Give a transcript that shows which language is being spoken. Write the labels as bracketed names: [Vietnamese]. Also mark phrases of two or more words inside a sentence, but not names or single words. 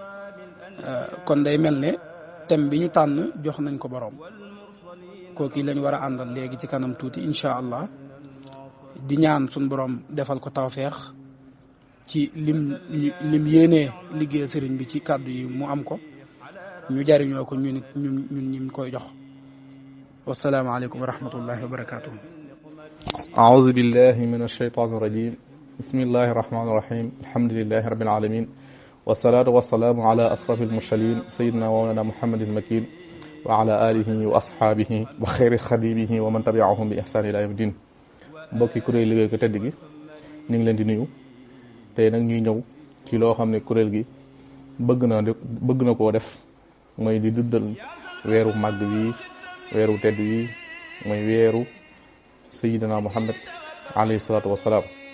[Wolof] kon day mel ne thème bi ñu tànn jox nañ ko boroom kooku lañ war a àndal léegi ci kanam tuuti [Arabic] إن شاء الله. [Wolof] di ñaan suñ boroom defal ko tawfeex ci lim yéenee liggéey sëriñ bi ci kàddu yi mu am ko ñu jariñoo ko ñun ñi koy jox. [Arabic] والسلام عليكم ورحمة الله وبركاته. أعوذ بالله من الشيطان الرجيم بسم الله الرحمن الرحيم الحمد لله رب العالمين والصلاة والسلام على أشرف المرسلين سيدنا ومولانا محمد المكين وعلى آله وأصحابه وخير خديمه ومن تبعهم بإحسان إلى يوم الدين. [Wolof] mbokki kuréel liggéey ko tedd gi ñu ngi leen di nuyu tey nag ñuy ñëw ci loo xam ne kuréel gi bëgg na koo def mooy di duddal weeru màgg wi weeru tedd wi mooy weeru Sayyidina Muhammad [Arabic] عليه الصلاة والسلام.